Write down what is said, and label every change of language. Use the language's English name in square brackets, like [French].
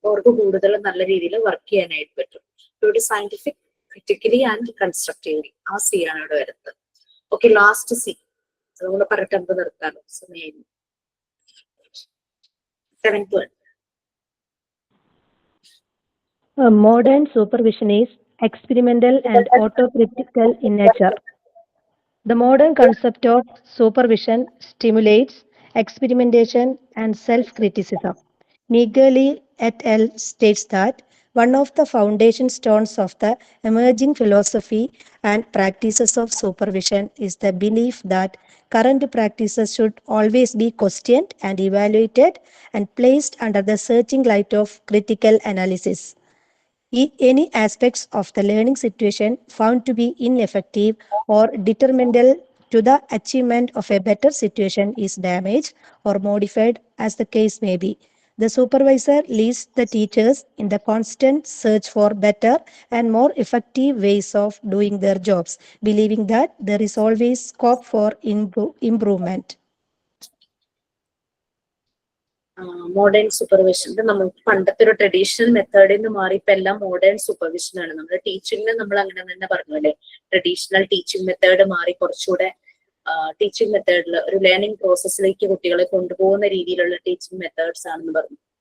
[Malayalam] അവർക്ക് കൂടുതൽ നല്ല രീതിയിൽ വർക്ക് ചെയ്യാനായിട്ട് പറ്റും. ഇവിടെ [English] scientific, critically and constructively [Malayalam] ആ സി ആണ് ഇവിടെ വരുന്നത്. ഓക്കെ, ലാസ്റ്റ് സി അതുകൊണ്ട് പറഞ്ഞിട്ട് നമുക്ക് നിർത്താലോ, സമയം 7th one. [English] Modern supervision is experimental and autocritical in nature. The modern concept of supervision stimulates experimentation and self-criticism. Nigali et al. States that one of the foundation stones of the emerging philosophy and practices of supervision is the belief that current practices should always be questioned and evaluated and placed under the searching light of critical analysis. Any aspects of the learning situation found to be ineffective or detrimental to the achievement of a better situation is damaged or modified as the case may be. The supervisor leads the teachers in the constant search for better and more effective ways of doing their jobs, believing that there is always scope for improvement. [Malayalam] Modern supervision നമ്മൾ പണ്ടത്തെ ഒരു traditional മെത്തേഡിൽ നിന്ന് മാറി ഇപ്പൊ എല്ലാം modern supervision ആണ്. നമ്മുടെ ടീച്ചിങ്ങിന് നമ്മൾ അങ്ങനെ തന്നെ പറഞ്ഞു അല്ലെ, ട്രഡീഷണൽ ടീച്ചിങ് മെത്തേഡ് മാറി കുറച്ചുകൂടെ ടീച്ചിങ് മെത്തേഡിൽ ഒരു ലേണിംഗ് പ്രോസസ്സിലേക്ക് കുട്ടികളെ കൊണ്ടുപോകുന്ന രീതിയിലുള്ള ടീച്ചിങ് മെത്തേഡ്സ് ആണെന്ന് പറഞ്ഞു.